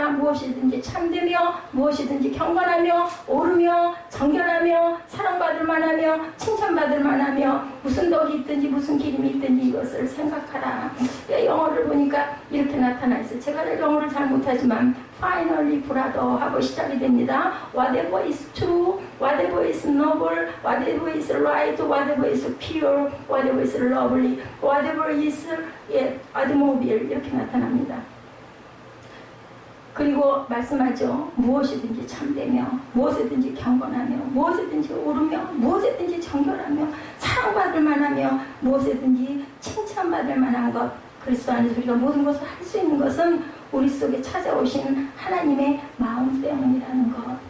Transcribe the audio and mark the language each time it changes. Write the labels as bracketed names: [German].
[Korean] 자라 무엇이든지 참되며 무엇이든지 경건하며 오르며 정결하며 사랑받을 만하며 칭찬받을 만하며 무슨 덕이 있든지 무슨 기림이 있든지 이것을 생각하라. 영어를 보니까 이렇게 나타나 있어요. 제가 영어를 잘 못하지만 [English] finally brother [Korean] 하고 시작이 됩니다. [English] Whatever is true, whatever is noble, whatever is right, whatever is pure, whatever is lovely, whatever is admirable [Korean] 이렇게 나타납니다. 그리고 말씀하죠. 무엇이든지 참되며 무엇이든지 경건하며 무엇이든지 오르며 무엇이든지 정결하며 사랑받을 만하며 무엇이든지 칭찬받을 만한 것. 그리스도 안에서 우리가 모든 것을 할 수 있는 것은 우리 속에 찾아오신 하나님의 마음 때문이라는 것.